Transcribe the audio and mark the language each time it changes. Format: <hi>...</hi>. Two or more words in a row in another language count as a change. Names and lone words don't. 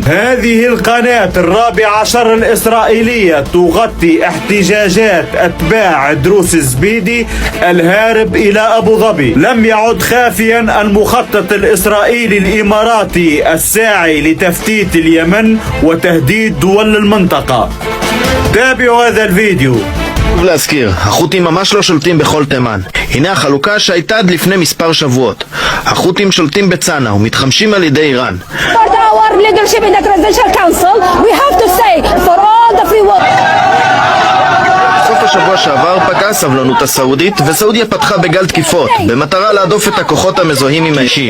<ar>هذه القناة 14 الإسرائيلية تغطي احتجاجات أتباع دروس الزبيدي الهارب إلى أبو ظبي. لم يعد خافيا المخطط الإسرائيلي الإماراتي الساعي لتفتيت اليمن وتهديد دول المنطقة. تابعوا هذا الفيديو.</ar> <he>להזכיר, החות'ים ממש לא שולטים בכל תימן. הנה החלוקה שהייתה עד לפני מספר שבועות. החות'ים שולטים בצנעא ומתחמשים על ידי איראן. בסוף השבוע שעבר פגעה הסבלנות הסעודית וסעודיה פתחה בגל תקיפות במטרה להדוף את הכוחות המזוהים עם האישי.</he>